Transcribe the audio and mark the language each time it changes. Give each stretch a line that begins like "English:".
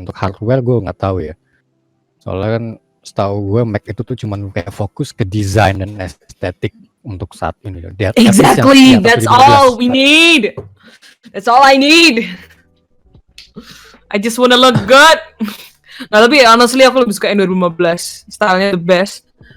Indonesian: Untuk hardware gue nggak tahu ya. Soalnya kan setahu gue Mac itu tuh cuman kayak fokus ke desain dan estetik untuk saat ini.
English: Exactly, that's all we need. That's all I need. I just wanna look good.
Indonesian: Nah tapi
English: honestly
Indonesian: aku lebih suka yang 2015. Stylenya
English: the best.